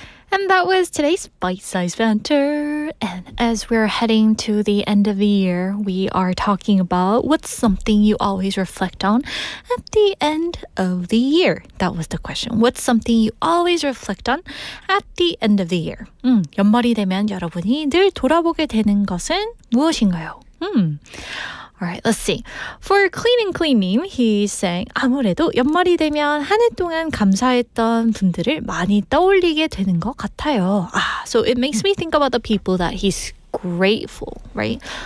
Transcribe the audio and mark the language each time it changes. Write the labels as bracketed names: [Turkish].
[English] And that was today's bite-sized banter. And as we're heading to the end of the year, we are talking about what's something you always reflect on at the end of the year. That was the question. What's something you always reflect on at the end of the year? [Korean] 연말이 되면 여러분이 늘 돌아보게 되는 것은 무엇인가요? [English] Alright, let's see. For cleaning, he's saying [Korean] 아무래도 연말이 되면 한 해 동안 감사했던 분들을 많이 떠올리게 되는 것 같아요. [English] So it makes me think about the people that he's grateful, right?